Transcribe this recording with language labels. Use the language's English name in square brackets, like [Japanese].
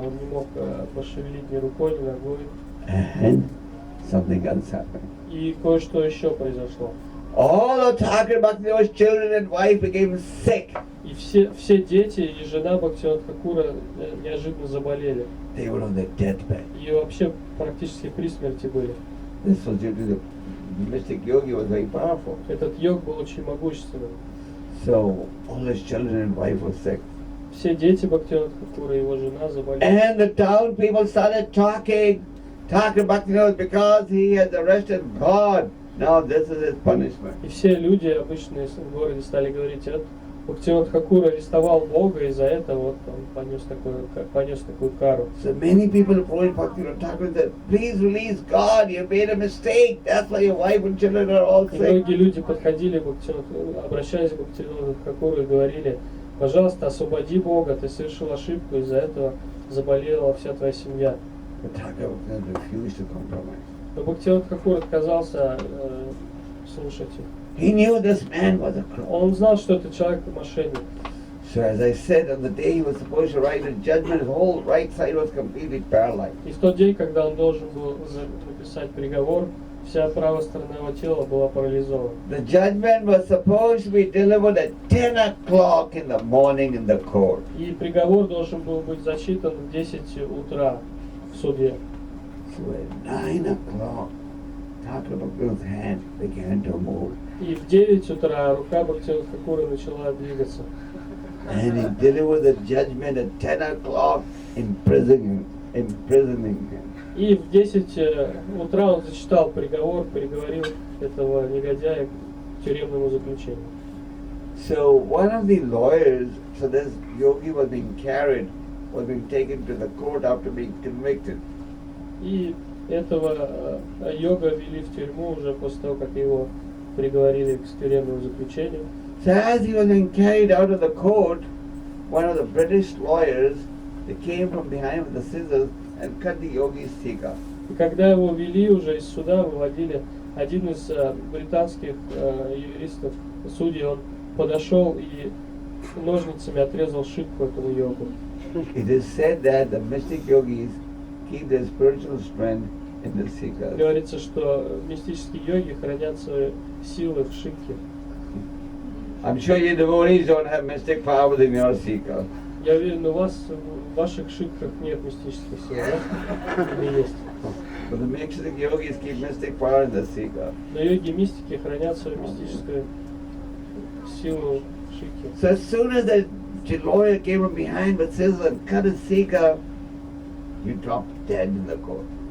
[Russian] Он не мог пошевелить ни рукой, ни ногой. [English] And something else happened. [Russian] И кое-что еще произошло. [English] All of Thakur Bhaktivinoda's children and wife became sick. [Russian] И все дети и жена Бхактивинода Тхакура неожиданно заболели. [English] They were on their deathbed. [Russian] И вообще практически при смерти были. [English] This was due to the mystic yogi was very powerful. [Russian] Этот йог был очень могущественным. [English] So all his children and wife were sick. [Russian] Все дети Бхактивинода Тхакура и его жена заболели. [English] And the town people started talking. Thakur Bhaktivinoda, because he had arrested God, now this is his punishment. [Russian] И все люди обычные в городе стали говорить, Бхактивинода Тхакур арестовал Бога, и за это вот он понес такую кару. [English] So many people approached Bhaktivinoda Thakur and said, please release God, you made a mistake, that's why your wife and children are all [Russian] И [English] sick. [Russian] многие люди подходили, обращались к Бхактивиноду Тхакуру и говорили, пожалуйста, освободи Бога, ты совершил ошибку, из-за этого заболела вся твоя семья. [English] But Thakur refused to compromise. [Russian] Но Бхактивинода Тхакур отказался слушать их. [English] He knew this man was a crook. [Russian] Он знал, что этот человек мошенник. [English] So as I said, on the day he was supposed to write his judgment, his whole right side was completely paralyzed. [Russian] И в тот день, когда он должен был написать приговор, вся правая сторона его тела была парализована. [English] The judgment was supposed to be delivered at 10 o'clock in the morning in the court. [Russian] И приговор должен был быть зачитан в 10 утра в суде. [English] So at 9 o'clock, Thakur Bhaktivinoda's hand began to move. [Russian] И в 9 утра рука Бхактивинода Тхакура начала двигаться. [English] And he delivered the judgment at 10 o'clock, imprisoning him. [Russian] И в 10 утра он зачитал приговор, приговорил этого негодяя к тюремному заключению. [English] So one of the lawyers, so this yogi was being taken to the court after being convicted. [Russian] И этого йога вели в тюрьму уже после того, как его приговорили к тюремному заключению. [English] So as he was being carried out of the court, one of the British lawyers, they came from behind with the scissors and cut the yogi's thika. [Russian] И когда его вели уже из суда, выводили, один из британских юристов, судей, он подошел и ножницами отрезал шипку этому йогу. [English] It is said that the mystic yogis keep their spiritual strength in the thika. [Russian] Говорится, что мистические йоги хранят свои силы в шипке. [English] I'm sure you devotees don't have mystic powers in your thika. [Russian] Я уверен, у вас в ваших шипках нет мистических сил, да? Или есть? [English] But the mystic yogis keep mystic power in the thika. [Russian] Но йоги-мистики хранят свою мистическую силу в шипке. [English] So as soon as the lawyer came from behind with scissors and cut his thika, you dropped dead in the court.